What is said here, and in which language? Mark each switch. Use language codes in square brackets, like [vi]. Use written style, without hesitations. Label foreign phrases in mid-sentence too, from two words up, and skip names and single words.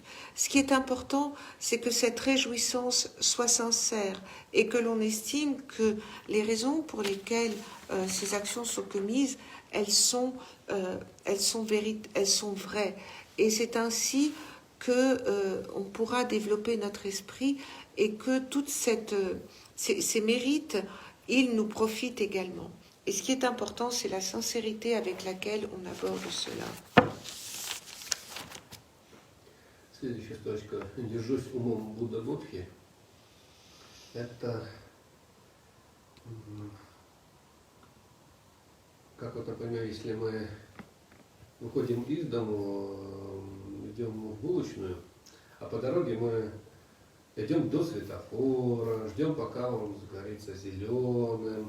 [fr] Ce qui est important, c'est que cette réjouissance soit sincère et que l'on estime que les raisons pour lesquelles ces actions sont commises, elles sont vraies. Et c'est ainsi qu'on pourra développer notre esprit et que toutes ces mérites, ils nous profitent également. Et ce qui est important, c'est la sincérité avec laquelle on aborde cela. [ru] Следующая точка. Держусь умом Будда Бодхи. Это как вот, например, если мы выходим из дому, идем в булочную, а по дороге мы идем до светофора, ждем, пока он загорится зеленым.